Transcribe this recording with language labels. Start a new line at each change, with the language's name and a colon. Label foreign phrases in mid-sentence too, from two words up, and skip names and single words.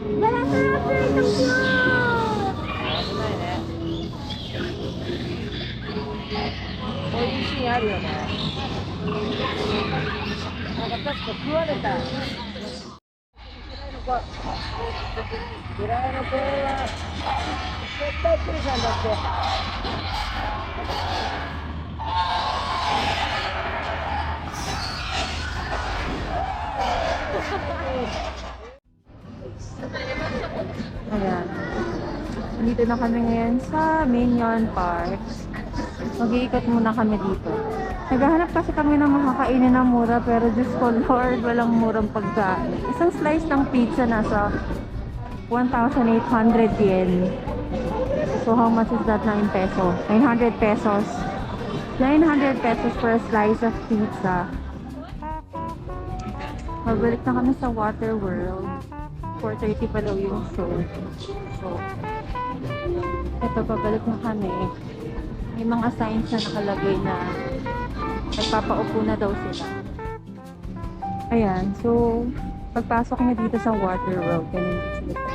Japanese: こういうシーンあるよね。なんか確か食われた。ぐらいの子は絶対来るじゃんだって。
Filipino: Ayan. Dito na kami ngayon sa Minion Park. Mag-iikot muna kami dito. Naghahanap kasi kami ng makakainin na mura, pero Diyos ko Lord, walang murang pagkain. Isang slice ng pizza nasa 1,800 yen.
English: So how much is that na in peso? 900 pesos. 900 pesos for a slice of pizza.
Filipino: Magbalik na kami sa Water World. 4:30 pa daw yung show. So, ito, pabalik na kami. May mga signs na nakalagay na nagpapaupo na daw sila. Ayan, so pagpasok niya dito sa Water World, ganun dito sila.